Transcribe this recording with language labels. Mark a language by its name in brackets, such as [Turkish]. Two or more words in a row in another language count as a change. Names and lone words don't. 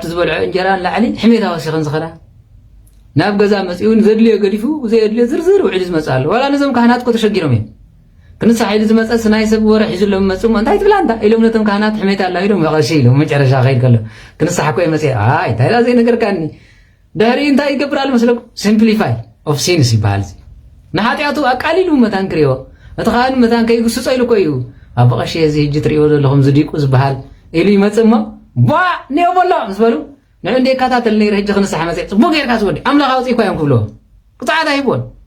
[Tigrinya] ዝበልዖ እንጀራ ንላዕሊ ሕሜታ ወሲኸን ዝኸዳ ናብ ገዛ መፂኡን ዘድልዮ ገዲፉ ዘየድልዮ ዝርዝር ውዕሊ ዝመፅእ ኣሎ ዋላ ነዞም ካህናት እኮ ተሸጊሮም እዮም ክንሳሕ ኢሉ ዝመፀስ ናይ ሰብ ወረ ሒዙሎም መፅኡ እንታይ ትብላ እንታ ኢሎም ነቶም ካህናት ሕሜታ ኣላ ኢሎም መቐሺ ኢሎም መጨረሻ ከይድ ከሎ ክንሳሕ እኮ መፅ ኣይ እንታይ ዳ ዘይነገርካኒ ድሕሪ እንታይ ይገብር ኣሎ መስለኩም [English] simplify of sins [Tigrinya] ይበሃል ንሓጢኣቱ ኣቃሊሉ መታን ክሪኦ እቲ ካህን መታን ከይግስፆ ኢሉ እኮ እዩ ኣብ ቀሺ እዚ ሕጂ ትሪእዎ ዘለኹም ዝዲቁ ዝበሃል ኢሉ ይመፅእ እሞ ቧ ኒኦ በሎ ምስ በሉ ንዑ እንደ ይከታተል ነይረ ሕጂ ክንሳሕ መፅእ ፅቡቅ ጌርካ ዝወዲ ኣምላኽ ኣውፅኢኳ እዮም ክብልዎ ቅፅዓት ኣይሂብዎን